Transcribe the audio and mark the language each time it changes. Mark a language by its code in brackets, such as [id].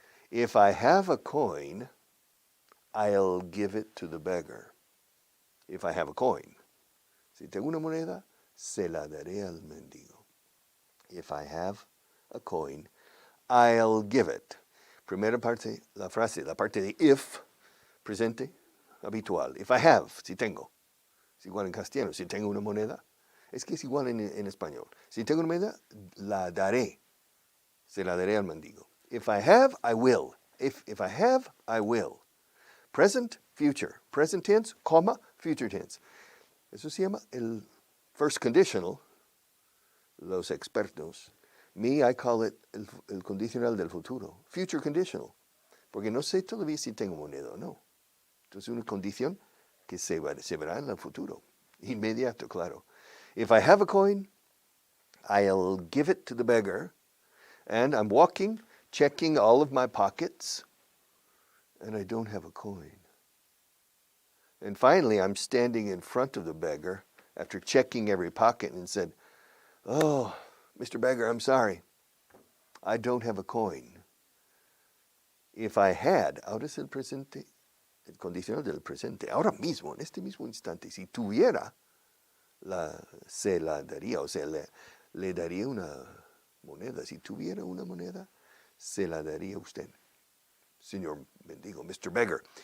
[en] If I have a coin, I'll give it to the beggar. If I have a coin. [es] Si tengo una moneda, se la daré al mendigo. [en] If I have a coin, I'll give it. [es] Primera parte, la frase, la parte de if, presente, habitual. [en] If I have, [es] si tengo. Es igual en castellano, si tengo una moneda. Es que es igual en español. Si tengo una moneda, la daré. Se la daré al mendigo. [en] If I have, I will. If I have, I will. Present, future. Present tense, comma, future tense. [es] Eso se llama el first conditional. Los expertos. [en] Me, I call it [es] el condicional del futuro. [en] Future conditional. [es] Porque no sé todavía si tengo moneda o no. Entonces una condición que se verá en el futuro. Inmediato, claro. [en] If I have a coin, I'll give it to the beggar. And I'm walking, checking all of my pockets, and I don't have a coin. And finally, I'm standing in front of the beggar after checking every pocket and said, "Oh, Mr. Beggar, I'm sorry. I don't have a coin." If I had, [es] ahora es el presente, el condicional del presente, ahora mismo, en este mismo instante, si tuviera, se la daría, o sea, le daría una moneda. Si tuviera una moneda, se la daría a usted. Señor mendigo, Mr. Beggar.